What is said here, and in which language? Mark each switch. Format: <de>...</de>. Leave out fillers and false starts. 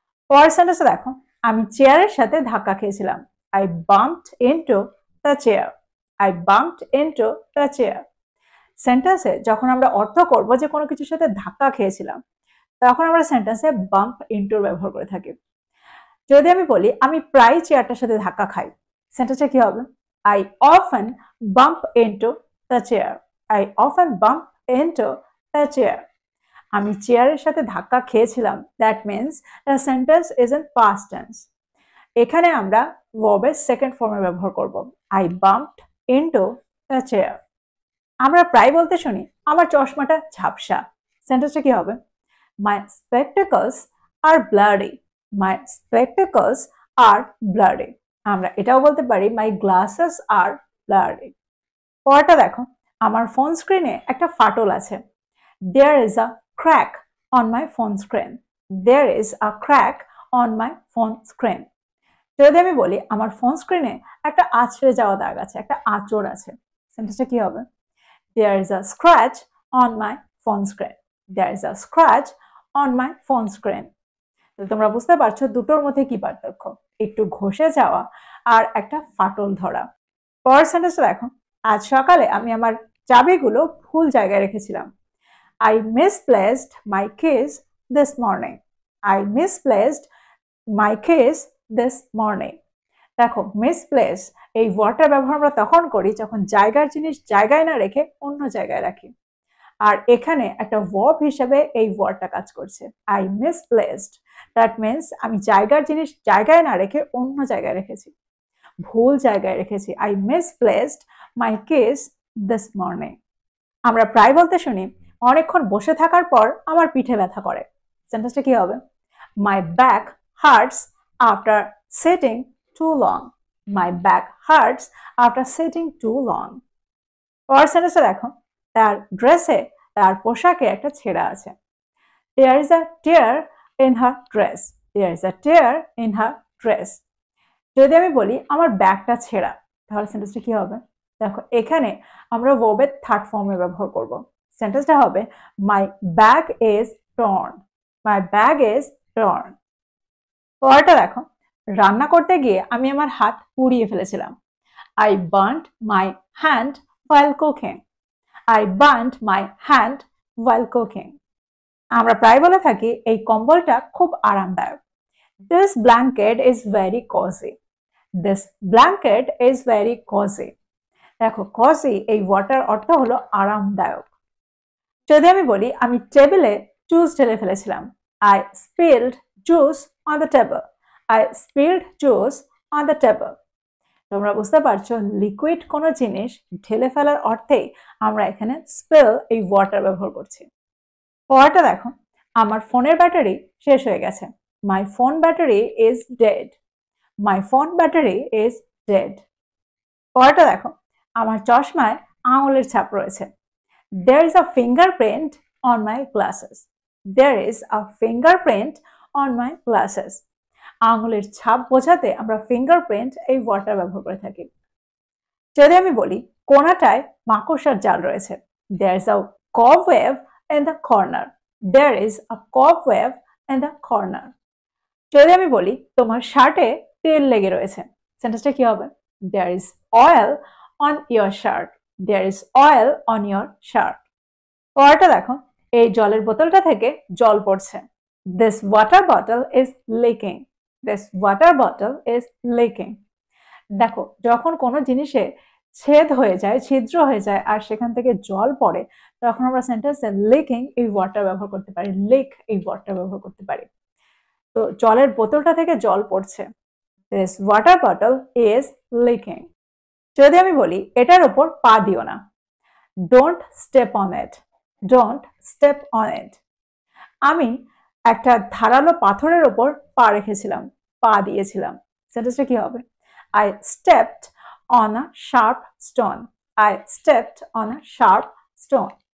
<bn>পরের সেন্টেন্সটা দেখো, আমি চেয়ারের সাথে ধাক্কা খেয়েছিলাম।</bn> <en>I bumped into the chair. I bumped into the chair.</en> <bn>সেন্টেন্সে যখন আমরা অর্থ করব যে কোনো কিছুর সাথে ধাক্কা খেয়েছিলাম, তখন আমরা সেন্টেন্সে বাম্প ইনটুর ব্যবহার করে থাকি। যদি আমি বলি আমি প্রায় চেয়ারটার সাথে ধাক্কা খাই, সেন্টেন্সে কি হবে?</bn> <en>I often bump into the chair. I often bump into the chair.</en> <bn>আমি চেয়ারের সাথে ধাক্কা খেয়েছিলাম,</bn> <en>That means the sentence is in past tense.</en> <bn>এখানে আমরা ভার্বের সেকেন্ড ফর্মে ব্যবহার করব,</bn> <en>I bumped into the chair.</en> <bn>আমরা প্রায় বলতে শুনি আমার চশমাটা ঝাপসা, সেন্টেন্সটা কি হবে?</bn> <en>My spectacles are blurry. My spectacles are blurry.</en> <bn>আমরা এটাও বলতে পারি</bn> <en>My glasses are blurry.</en> <bn>পরেরটা দেখো, আমার ফোন স্ক্রিনে একটা ফাটল আছে।</bn> <en>There is a crack on my phone screen. There is a crack on my phone screen.</en> <bn>যদি আমি বলি আমার ফোন স্ক্রিনে একটা আঁচড়ে যাওয়া দাগ আছে, একটা আঁচড় আছে, সেন্টেন্সটা কি হবে?</bn> <en>There is a scratch on my phone screen. There is a scratch on my phone screen.</en> <bn>তোমরা বুঝতে পারছো দুটোর মধ্যে কি পার্থক্য, একটু ঘষে যাওয়া আর একটা ফাটল ধরা। পরের সেন্টেন্সটা দেখো, আজ সকালে আমি আমার চাবিগুলো ভুল জায়গায় রেখেছিলাম।</bn> <en>I misplaced my keys this morning. I misplaced my keys this morning.</en> <bn>দেখো, মিসপ্লেস এই ওয়ার্ডটা ব্যবহার আমরা তখন করি যখন জায়গার জিনিস জায়গায় না রেখে অন্য জায়গায় রাখি। আর এখানে একটা ভার্ব হিসেবে এই ওয়ার্ডটা কাজ করছে।</bn> <en>I misplaced, that means</en> <bn>আমি জায়গার জিনিস জায়গায় না রেখে অন্য জায়গায় রেখেছি, ভুল জায়গায় রেখেছি।</bn> <en>I misplaced my keys this morning.</en> <bn>আমরা প্রায় বলতে শুনি অনেকক্ষণ বসে থাকার পর আমার পিঠে ব্যথা করে। সেন্টেন্সটা কি হবে?</bn> <en>My back hurts after sitting too long. My back hurts after sitting too long.</en> <bn>পরের সেন্টেন্সটা দেখো, তার ড্রেসে, তার পোশাকে একটা ছেঁড়া আছে।</bn> <en>There is a tear in her dress. There is a tear in her dress.</en> <bn>যদি আমি বলি আমার ব্যাগটা ছেঁড়া, তাহলে সেন্টেন্সটা কি হবে? দেখো, এখানে আমরা ভার্বের থার্ড ফর্মে ব্যবহার করব। সেন্টেন্সটা হবে</bn> <en>My bag is torn. My bag is torn.</en> <bn>পরেরটা দেখো, রান্না করতে গিয়ে আমি আমার হাত পুড়িয়ে ফেলেছিলাম।</bn> <en>I burnt my hand while cooking. I burnt my hand while cooking.</en> <bn>আমরা প্রায় বলে থাকি এই কম্বলটা খুব আরামদায়ক।</bn> <en>This blanket is very cozy. This blanket is very cozy.</en> <bn>দেখো, cozy এই ওয়ার্ডটার অর্থ হলো আরামদায়ক। যদি আমি বলি আমি টেবিলে জুস ঢেলে ফেলেছিলাম।</bn> <en>I spilled juice on the table. I spilled juice on the table.</en> <bn>তোমরা বুঝতে পারছো লিকুইড কোনো জিনিস ঢেলে ফেলার অর্থেই আমরা এখানে স্পিল এই ওয়াটার ব্যবহার করছি। পরেরটা দেখো, আমার ফোনের ব্যাটারি শেষ হয়ে গেছে।</bn> <en>My phone battery is dead. My phone battery is dead.</en> <bn>পরেরটা দেখো, আমার চশমায় আঙুলের ছাপ রয়েছে।</bn> <en>There is a fingerprint on my glasses. There is a fingerprint on my glasses.</en> <bn>আঙুলের ছাপ বোঝাতে আমরা ফিঙ্গারপ্রিন্ট এই ওয়ার্ডটা ব্যবহার করে থাকি। যদি আমি বলি কোণাটায় মাকড়সার জাল রয়েছে।</bn> <en>There is a cobweb in the corner. There is a cobweb in the corner.</en> <bn>যদি আমি বলি তোমার শার্টে তেল লেগে রয়েছে, সেন্টেন্সটা কি হবে?</bn> <en>There is oil on your shirt. There is oil on your shirt.</en> <bn>পরেরটা দেখো, এই জলের বোতলটা থেকে জল পড়ছে।</bn> <en>This water bottle is leaking. This water bottle is leaking.</en> <bn>দেখো, যখন কোনো জিনিসে ছেদ হয়ে যায়, ছিদ্র হয়ে যায় আর সেখান থেকে জল পড়ে, তখন আমরা সেন্টেন্সে লিকিং এই ওয়ার্ডটা ব্যবহার করতে পারি, লিক এই ওয়ার্ডটা ব্যবহার করতে পারি। তো জলের বোতলটা থেকে জল পড়ছে।</bn> <en>This water bottle is leaking.</en> <bn>যদি আমি বলি এটার উপর পা দিও না।</bn> <en>Don't step on it. Don't step on it.</en> <bn>আমি একটা ধারালো পাথরের উপর পা রেখেছিলাম, পা দিয়েছিলাম। সেন্টেন্সটা কি হবে?</bn> <en>I stepped on a sharp stone. I stepped on a sharp stone.</en>